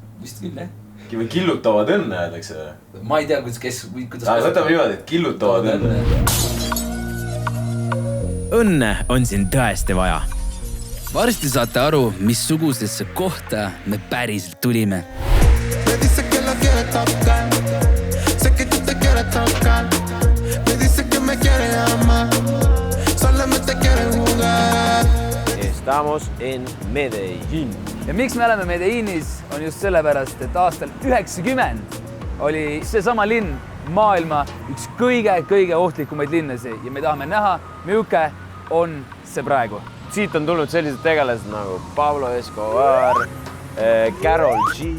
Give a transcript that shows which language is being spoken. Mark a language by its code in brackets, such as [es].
[et] Vist küll, jah. Või killutavad õnne, öeldakse. Ma ei tea, kuidas... Võtame niimoodi, et killutavad õnne. Õnne on siin tõesti vaja. Varsti saate aru, missugusesse kohta me päriselt tulime. [es] Me dice que la quiere tocar. Sé que tú te quieres tocar. Me dice que me quiere amar. Solamente quiere jugar. Estamos en Medellín. [et] Ja miks me oleme Medellinis on just sellepärast, et aastal 90 oli seesama linn maailma üks kõige ohtlikumaid linnasi ja me tahame näha, milline on see praegu. Siit on tulnud sellised tegelased nagu Pablo Escobar, Karol G.